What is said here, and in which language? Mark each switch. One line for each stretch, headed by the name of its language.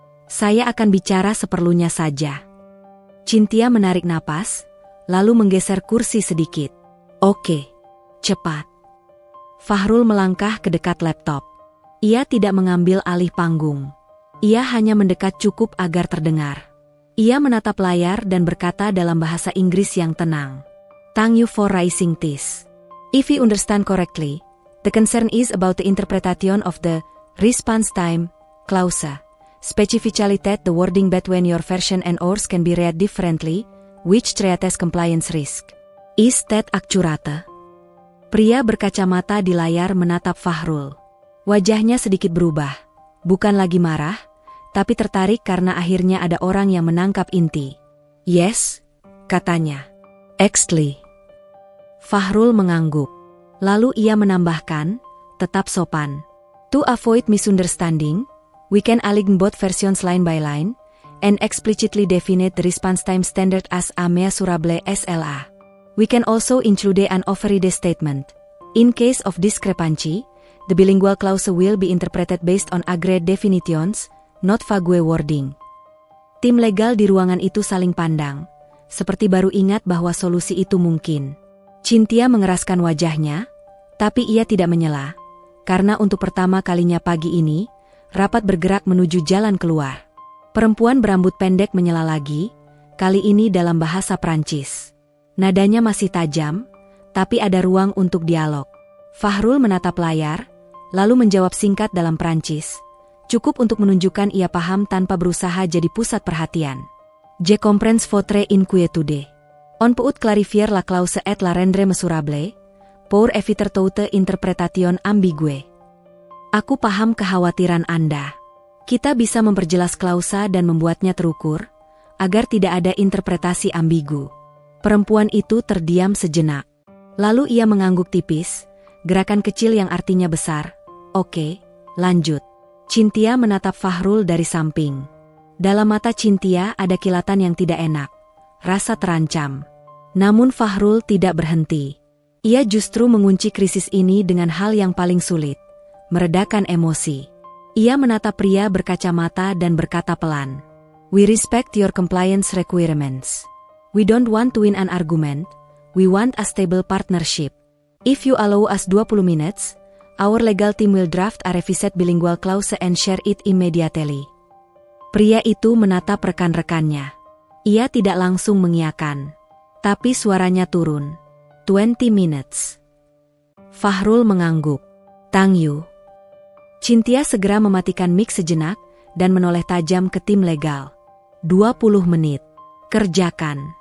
Indonesian: Saya akan bicara seperlunya saja. Cynthia menarik napas, lalu menggeser kursi sedikit. Oke, cepat. Fahrul melangkah ke dekat laptop. Ia tidak mengambil alih panggung. Ia hanya mendekat cukup agar terdengar. Ia menatap layar dan berkata dalam bahasa Inggris yang tenang.
English: Thank you for raising this. If we understand correctly, the concern is about the interpretation of the response time clause. Specifically that the wording between your version and ours can be read differently, which creates compliance risk. Is that accurate?
Indonesian: Pria berkacamata di layar menatap Fahrul. Wajahnya sedikit berubah. Bukan lagi marah, tapi tertarik karena akhirnya ada orang yang menangkap inti.
English: Yes,
Indonesian: katanya.
English: Exactly.
Indonesian: Fahrul mengangguk. Lalu ia menambahkan, tetap sopan.
English: To avoid misunderstanding, we can align both versions line by line, and explicitly define the response time standard as a measurable SLA. We can also include an override statement. In case of discrepancy, the bilingual clause will be interpreted based on agreed definitions, not vague wording.
Indonesian: Tim legal di ruangan itu saling pandang, seperti baru ingat bahwa solusi itu mungkin. Cynthia mengeraskan wajahnya, tapi ia tidak menyela, karena untuk pertama kalinya pagi ini, rapat bergerak menuju jalan keluar. Perempuan berambut pendek menyela lagi, kali ini dalam bahasa Prancis. Nadanya masih tajam, tapi ada ruang untuk dialog. Fahrul menatap layar, lalu menjawab singkat dalam Prancis. Cukup untuk menunjukkan ia paham tanpa berusaha jadi pusat perhatian.
French: Je comprends votre inquiétude. On peut clarifier la clause et la rendre mesurable, pour éviter toute interpretation ambigue.
Indonesian: Aku paham kekhawatiran Anda. Kita bisa memperjelas klausa dan membuatnya terukur, agar tidak ada interpretasi ambigu. Perempuan itu terdiam sejenak. Lalu ia mengangguk tipis, gerakan kecil yang artinya besar. Oke, lanjut. Cynthia menatap Fahrul dari samping. Dalam mata Cynthia ada kilatan yang tidak enak, rasa terancam. Namun Fahrul tidak berhenti. Ia justru mengunci krisis ini dengan hal yang paling sulit. Meredakan emosi. Ia menatap pria berkacamata dan berkata pelan.
English: We respect your compliance requirements. We don't want to win an argument, we want a stable partnership. If you allow us 20 minutes, our legal team will draft a revised bilingual clause and share it immediately.
Indonesian: Pria itu menatap rekan-rekannya. Ia tidak langsung mengiyakan. Tapi suaranya turun.
English: 20 minutes.
Indonesian: Fahrul mengangguk. Tang Yu. Cynthia segera mematikan mic sejenak dan menoleh tajam ke tim legal. 20 menit. Kerjakan.